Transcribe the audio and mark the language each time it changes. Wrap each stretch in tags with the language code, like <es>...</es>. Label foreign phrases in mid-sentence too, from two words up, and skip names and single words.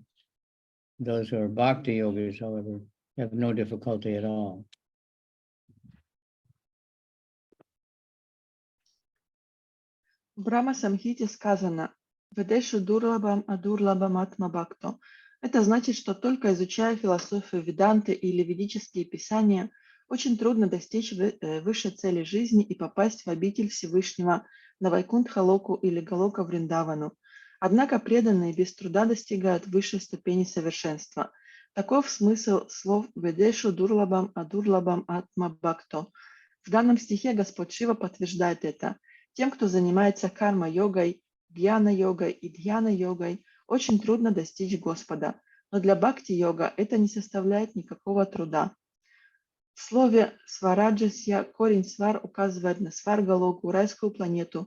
<en>Those who are bhakti yogis, however, have no difficulty at all.</en> <ru>В Брахма Самхите сказано</ru> <sa>«वेदेषु दुर्लभम् अदुर्लभम् आत्म भक्तौ».</sa> <ru>Это значит, что только изучая философию Веданты или ведические писания, очень трудно достичь высшей цели жизни и попасть в обитель Всевышнего на Вайкунтха-локу или Галока Вриндавану. Однако преданные без труда достигают высшей ступени совершенства. Таков смысл слов</ru> <sa>«वेदेषु दुर्लभम् अदुर्लभम् आत्म भक्तौ».</sa> <ru>В данном стихе Господь Шива подтверждает это. Тем, кто занимается карма-йогой, гьяна-йогой и дьяна-йогой, очень трудно достичь Господа. Но для бхакти-йога это не составляет никакого труда. В слове «свараджасья» корень «свар» указывает на сваргалоку, райскую планету.</ru>